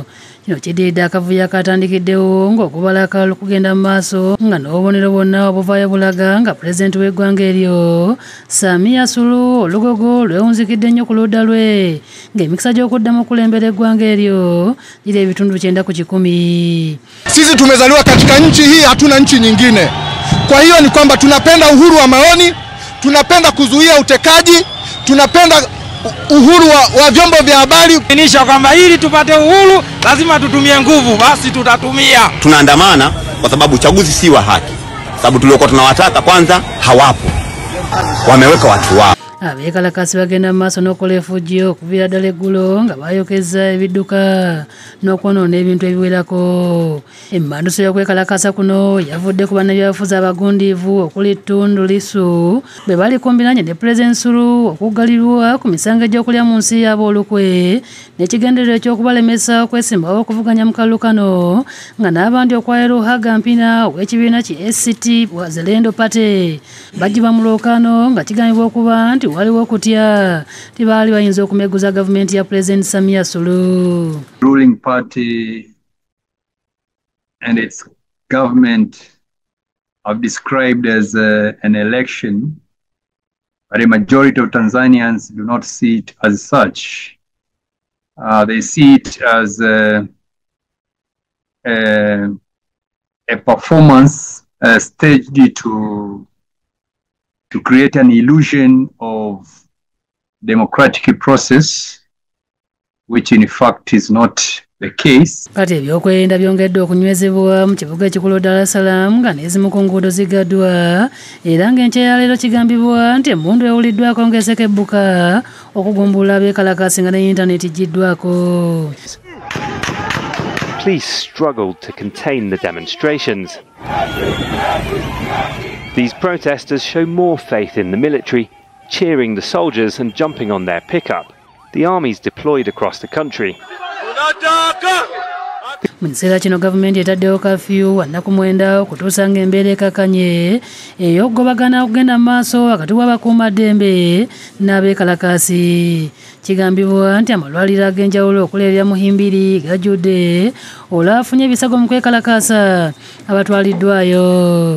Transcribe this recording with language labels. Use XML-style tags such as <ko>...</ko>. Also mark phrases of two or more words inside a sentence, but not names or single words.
<lg>Kino kiddiridde akavuyo akatandikiddewo ng'okubalaka okugenda mu maaso nga n'obubonero bwonna obuvaayo bulaga nga pulezidenti w'eggwanga eryo Samia Suluhu olugogo lwewunzikidde nnyo ku ludda lwe ng'emikisa gy'okuddamu okulembera eggwanga eryo giri ebitundu 9 ku 10.</lg> <sw>Sisi tumezaliwa katika nchi hii, hatuna nchi nyingine. Kwa hiyo ni kwamba tunapenda uhuru wa maoni, tunapenda kuzuia utekaji, tunapenda uhuru wa vyombo vya habari. Nisha kwamba ili tupate uhuru lazima tutumie nguvu, basi tutatumia. Tunaandamana kwa sababu uchaguzi si wa haki. Sababu tuliokuwa tunawataka kwanza hawapo. Wameweka watu wao.</sw> <lg>Abekalakasi bagenda mu maaso n'okola effujjo okuviira ddala eggulo nga baayokeza ebidduka n'okwonoona ebintu ebiwerako. Emmanduso y'okwekalakasa kuno yavudde ku bannabyabufuzi abagundiivu okuli Tundu Lissu bwe bali kumbiranye ne Pulezidenti Suluhu okuggalirwa ku misango egy'okulya mu nsi yaabwe olukwe n'ekigendererwa eky'okubalemesa okwesimbawo okuvuganya mu kalulu kano nga n'abandi okwayo Luhaga Mpina ow'ekibiina ki ACT Wazalendo Party bajjibwa mu lwokaano nga kigambibwa okuba nti waliwo kutya tibaali bayinza okumeguza gavumenti ya President Samia Suluhu.</lg> <en>Ruling party and its government have described as an election, but a majority of Tanzanians do not see it as such. They see it as a performance staged to create an illusion of democratic process, which in fact is not the case.</en> <lg>Kati ebyokwerinda byongedde okunywezebwa mu kibuga ekikulu Dar es Salaam nga n'ezimu ku nguudo zigaddwa era ng'enkya ya leero kigambibwa nti emmundu ewuliddwako ng'esekebbuka okugumbula abeekalakasi nga ne intaneti giddwako.</lg> <en>Police struggled to contain the demonstrations. These protesters show more faith in the military, cheering the soldiers and jumping on their pickup. The army's deployed across the country.</en> <lg>Mu kiseera kino gavumenti etaddewo kafyu wa nnaku 9 okutuusa ng'embeera ekakanye ey'okugobagana okugenda mu maaso wakati w'abakuumaddembe n'abeekalakasi. Kigambibwa nti amalwaliro ag'enjawulo okuleerera Muhimbiri gajjudde olwafunye ebisago mu kwekalakasa abatwaliddwayo.</lg>